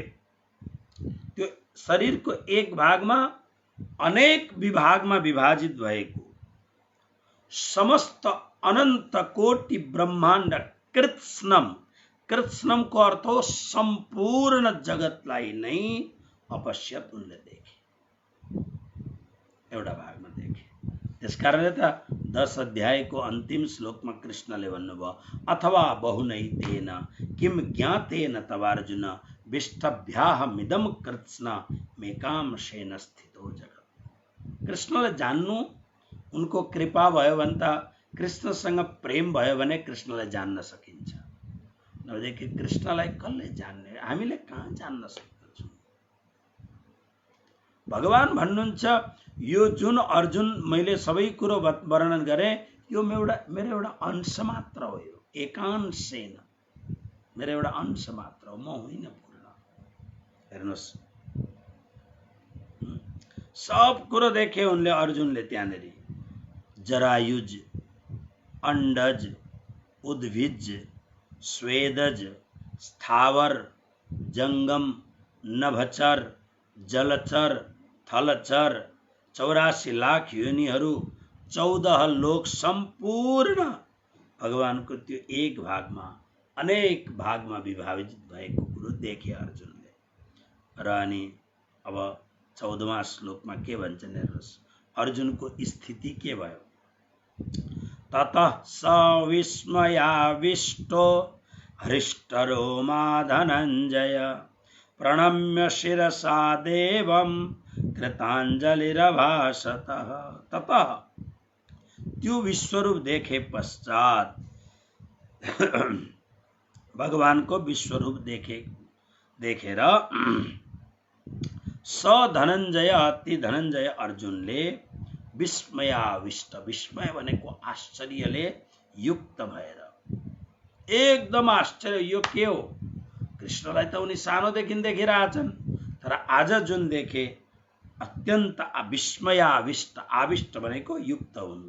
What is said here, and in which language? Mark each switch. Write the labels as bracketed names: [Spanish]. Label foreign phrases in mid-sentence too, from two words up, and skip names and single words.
[Nepali] त्यो शरीरको एक भागमा अनेक विभागमा विभाजित भएको समस्त अनन्त कोटि ब्रह्माण्ड, कृत्स्नम, कृत्स्नमको अर्थ हो सम्पूर्ण जगतलाई नै अपश्यत उनले देखे, एउटा भागमा देखे। त्यसकारणले त 10 अध्यायको अन्तिम श्लोकमा कृष्णले भन्नुभयो, [Sanskrit] अथवा बहुनैतेन किम ज्ञातेन तवार्जुन विष्टभ्याहमिदं कृत्स्न मेकांशेन स्थितो जगत्। [Nepali] कृष्णले जान्नु, उनको कृपा भयो भने त, कृष्णसँग प्रेम भयो भने कृष्णलाई जान्न सकिन्छ। नभएदेखि कृष्णलाई कसले जान्ने? हामीले कहाँ जान्न सक्दछौँ? भगवान भन्नुहुन्छ, यो जुन अर्जुन मैले सबै कुरो वर्णन गरेँ, यो मेरो एउटा अंश मात्र हो। यो एकांशेन मेरो एउटा अंश मात्र हो, म होइन पूर्ण। हेर्नुहोस्, सब कुरो देखे उनले, अर्जुनले त्यहाँनिर जरायुज, अंडज, उद्भिज, स्वेदज, स्थावर, जंगम, नभचर, जलचर, थलचर, 84 लाख योनिहरू, 14 लोक, सम्पूर्ण भगवानको त्यो एक भागमा अनेक भागमा विभाजित भएको कुरो देखे अर्जुनले। र अनि अब 14वां श्लोकमा के भन्छन् हेर्नुहोस्, अर्जुनको स्थिति के भयो। [Sanskrit] ततः स विस्मयाविष्टो हृष्टरोमा धनञ्जय प्रणम्य शिरसा देवम कृतांजलिरभाषत। [Nepali] ततः त्यो विश्वरूप देखे पश्चात भगवान को विश्वरूप देखेर स धनञ्जय अति धनञ्जय अर्जुनले विस्मयाविष्ट, विस्मय भनेको आश्चर्यले युक्त भएर एकदम आश्चर्य, यो के हो? कृष्णलाई त उनी सानोदेखि देखिरहेछन्, तर आज जुन देखे अत्यन्त विस्मयाविष्ट, आविष्ट भनेको युक्त हुनु,